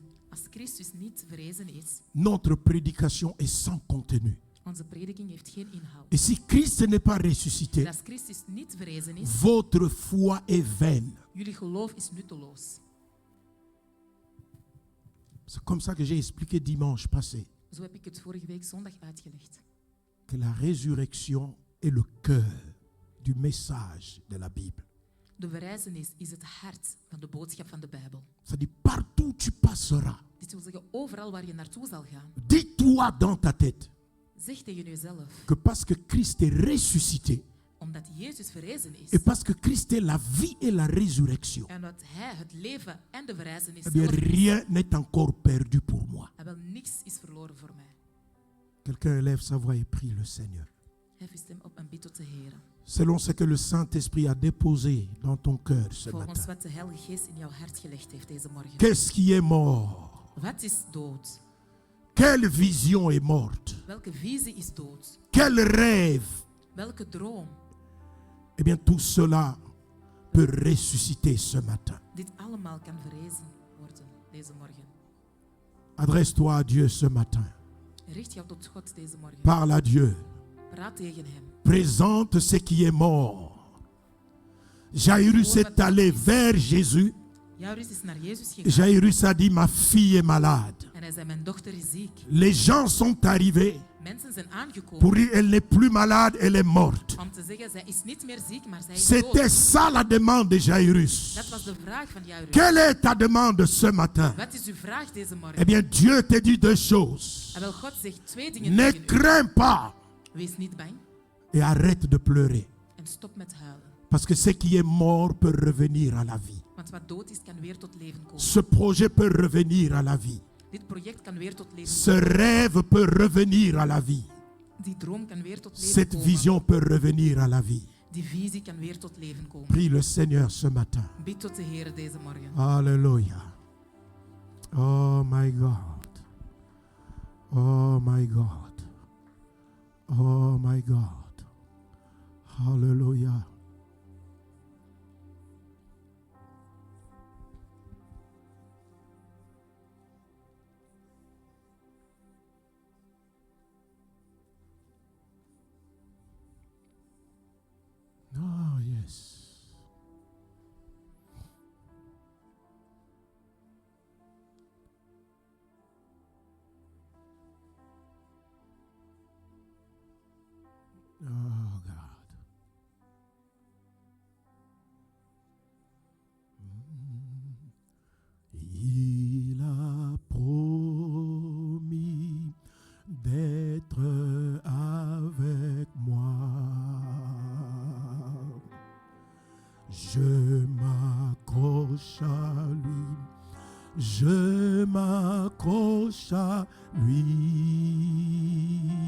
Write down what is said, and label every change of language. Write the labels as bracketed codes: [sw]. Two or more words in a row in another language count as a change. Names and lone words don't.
[nl] Als Christus niet verrezen is, [fr] notre prédication est sans contenu. [nl] onze prediking heeft geen inhoud. [fr] Et si Christ n'est pas [nl] En [fr] ressuscité, [nl] als Christus niet verrezen is, [fr] votre foi est vaine. [nl] jullie geloof is nutteloos. [fr] C'est comme ça que j'ai expliqué dimanche passé [nl] Zo heb ik het vorige week zondag uitgelegd. [fr] que la résurrection est le cœur du message de la Bible. [nl] De verrijzenis is het hart van de boodschap van de Bijbel. [fr] Ça dit partout où tu passeras, [nl] Dit wil zeggen, overal waar je naartoe zal gaan, [fr] dis-toi dans ta tête [nl] zeg tegen jezelf, [fr] que parce que Christ est ressuscité, [nl] omdat Jezus verrezen is, [fr] et parce que Christ est la vie et la résurrection, [nl] en dat Hij het leven en de verrijzenis [fr] eh bien, [nl] zelf is, [fr] rien n'est encore perdu pour moi. [nl] en wel niks is verloren voor mij. [fr] Quelqu'un élève sa voix et prie le Seigneur. [nl] Hef je stem op en bid tot de Heer. [fr] Selon ce que le Saint-Esprit a déposé dans ton cœur ce [nl] Volgens [fr] matin. [nl] wat de Heilige Geest in jouw hart gelegd heeft deze morgen. [fr] Qu'est-ce qui est mort? [nl] Wat is dood? [fr] Quelle vision est morte? [nl] Welke visie is dood? [fr] Quel rêve? [nl] Welke droom? [fr] Eh bien, tout cela peut ressusciter ce matin. [nl] Dit allemaal kan verrezen worden deze morgen. [fr] Adresse-toi à Dieu ce matin. [nl] Richt jou tot God deze morgen. [fr] Parle à Dieu. [nl] Praat tegen Hem. [fr] Présente ce qui est mort. Jairus est allé vers Jésus. [nl] Jairus is naar Jezus gegaan [fr] Jairus a dit, ma fille est malade. [nl] en hij zei, mijn dochter is ziek. [fr] Les gens sont arrivés [nl] Mensen zijn aangekomen [fr] pour dire, elle n'est plus malade, elle est morte. [nl] om te zeggen, zij is niet meer ziek, maar zij is [fr] C'était [nl] dood. [fr] ça la demande de Jairus. [nl] Dat was de vraag van Jairus. [fr] Quelle est ta demande ce matin? [nl] Wat is uw vraag deze morgen? [fr] Eh bien, Dieu te dit deux choses. [nl] En wel, God zegt twee dingen [fr] Ne [nl] tegen u. [fr] crains pas [nl] Wees niet bang [fr] et arrête de pleurer. [nl] en stop met huilen. [fr] Parce que ce qui est mort peut revenir à la vie. [nl] Want wat dood is, kan weer tot leven komen. [fr] Ce projet peut revenir à la vie. [nl] Dit project kan weer tot leven [fr] Ce [nl] komen. [fr] rêve peut revenir à la vie. [nl] Die droom kan weer tot leven [fr] Cette [nl] komen. [fr] vision peut revenir à la vie. [nl] Die visie kan weer tot leven komen. [fr] Prie le Seigneur ce matin. [nl] Bid tot de Heer deze morgen. [fr] Alléluia. [en] Oh my God. Oh my God. Oh my God. Hallelujah. Oh, yes. Oh, God. [fr] Il a promis d'être avec moi. Je m'accroche à lui, je m'accroche à lui.